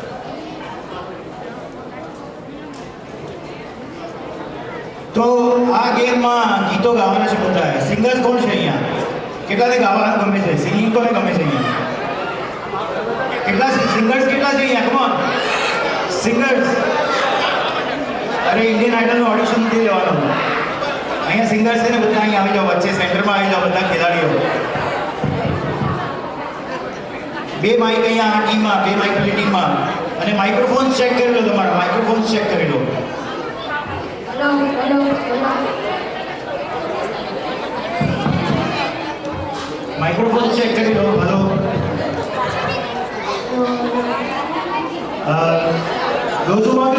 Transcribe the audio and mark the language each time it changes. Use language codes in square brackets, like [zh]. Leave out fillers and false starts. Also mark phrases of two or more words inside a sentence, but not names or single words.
[gu] તો આ ગેમમાં ગીતો ગાવાના છે બધા સિંગર્સ કોણ છે અહીંયા કેટલાને ગાવાનું ગમે છે સિંગિંગ કોને ગમે છે અહીંયા કેટલા સિંગર્સ કેટલા છે અહીંયા [en] come on [gu] સિંગર્સ અરે ઇન્ડિયન આઇડલનું ઓડિશન નથી લેવાનું અહીંયા સિંગર્સ છે ને બધા અહીંયા આવી જાઓ વચ્ચે સેન્ટરમાં આવી જાઓ બધા ખેલાડીઓ બે માઇક અહીંયા આ ટીમમાં બે માઇક પેલી ટીમમાં અને માઇક્રોફોન્સ ચેક કરી લો તમારા માઇક્રોફોન્સ ચેક કરી લો [en] hello hello [hi] माइक्रोफोन चेक कर लो [en] hello those who want